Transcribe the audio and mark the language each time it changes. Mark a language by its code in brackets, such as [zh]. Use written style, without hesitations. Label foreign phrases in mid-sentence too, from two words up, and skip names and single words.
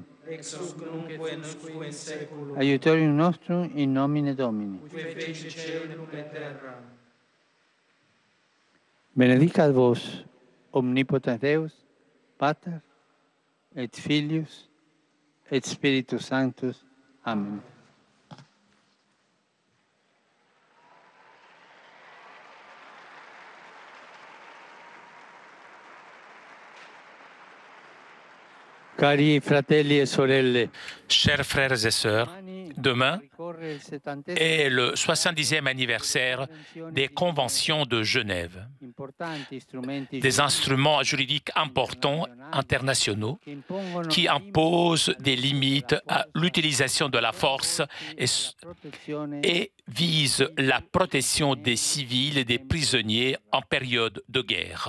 [la] Ex hoc nunc et usque in saeculum. Aiutorium nostrum in nomine Domini. Qui feci caelum et terram. Benedicat vos, omnipotens Deus, Pater, et Filius, et Spiritus Sanctus. Amen. [it] Cari fratelli e sorelle, [fr] Chers frères et sœurs, demain est le 70e anniversaire des conventions de Genève, des instruments juridiques importants internationaux qui imposent des limites à l'utilisation de la force et visent la protection des civils et des prisonniers en période de guerre.